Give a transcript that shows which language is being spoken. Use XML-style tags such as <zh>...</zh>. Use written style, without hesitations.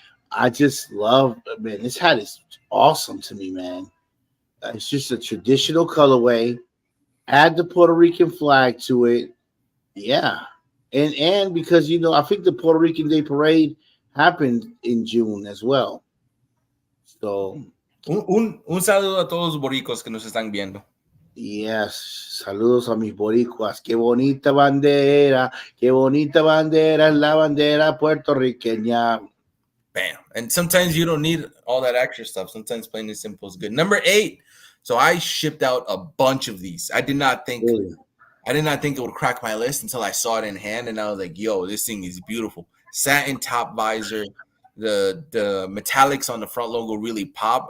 <en>I just love, man, this hat is awesome to me, man. It's just a traditional colorway. Add the Puerto Rican flag to it. Yeah. And because, I think the Puerto Rican Day Parade happened in June as well. So.</en> <es>Un saludo a todos los boricos que nos están viendo. Yes, saludos a mis boricuas. Qué bonita bandera es la bandera puertorriqueña. Bam.</es> <en>And sometimes you don't need all that extra stuff. Sometimes plain and simple is good. Number 8. So I shipped out a bunch of these. I did not think it would crack my list until I saw it in hand, and I was like, yo, this thing is beautiful. satin top visor. The metallics on the front logo really pop.</en>